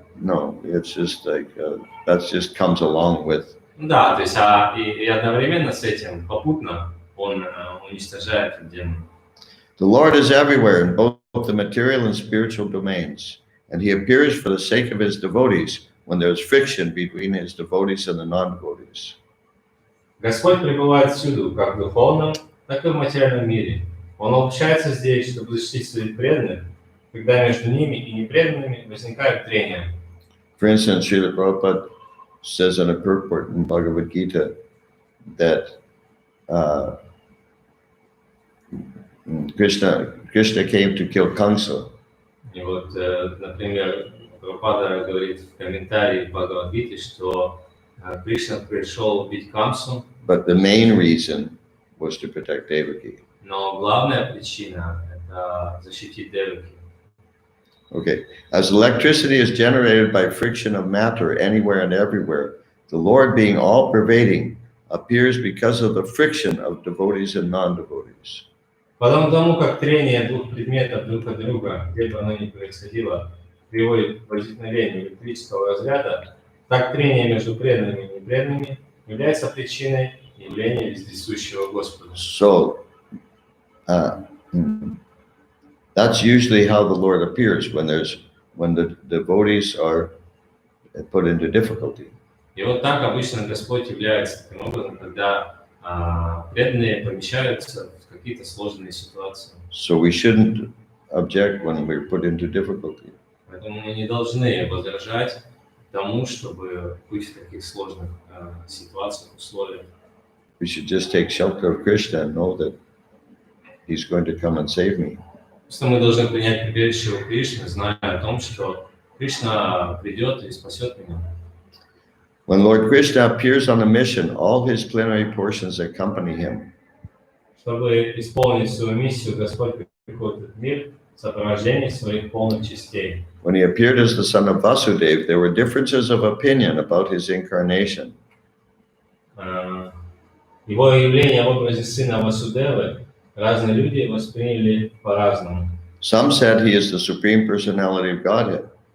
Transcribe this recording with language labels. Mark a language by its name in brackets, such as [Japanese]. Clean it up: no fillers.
[English] No, it's just like, that just comes along with. [Russian] Да, то есть и одновременно с этим, попутно, он уничтожает демонов. [English] The Lord is everywhere in both the material and spiritual domains, and he appears for the sake of his devotees when there's friction between his devotees and the non-devotees. [Russian] Господь пребывает всюду, как в духовном, так и в материальном мире. Он общается здесь, чтобы защитить своих преданных, когда между ними и непреданными возникают трения. [English] For instance, Srila Prabhupada says in a purport in Bhagavad Gita that Krishna came to kill Kamsa. [Russian] И вот, например, Прабхупада говорит в комментарии в Бхагавадгите, что Кришна пришел убить Камсу, [English] But the main reason was to protect Devaki. [Russian] но главная причина – это защитить Деваки. [English] Okay, as electricity is generated by friction of matter anywhere and everywhere, the Lord, being all-pervading, appears because of the friction of devotees and non-devotees. [Russian] Подобно тому, как трение двух предметов друг от друга, где бы оно ни происходило, приводит к возникновению электрического разряда, так трение между преданными и непреданными является причиной явления вездесущего Господа. [English] So, that's usually how the Lord appears when the devotees are put into difficulty. [Russian] И вот так обычно Господь является таким образом, когда преданные помещаются в какие-то сложные ситуации. [English] So we shouldn't object when we're put into difficulty. [Russian] Поэтому мы не должны возражать тому, чтобы быть в таких сложных ситуациях, условиях. [English] We should just take shelter of Krishna and know that he's going to come and save me. [Russian] Просто мы должны принять прибежище у Кришны, зная о том, что Кришна придет и спасет меня. [English] When Lord Krishna appears on a mission, all his plenary portions accompany him. [Russian] Чтобы исполнить свою миссию, Господь приходит в этот мир в сопровождении своих полных частей. [English] When he appeared as the son of Vasudeva, there were differences of opinion about his incarnation. [Russian] Его явление в образе сына Васудевы разные люди восприняли по-разному. [English] Some said he is the supreme personality of Godhead.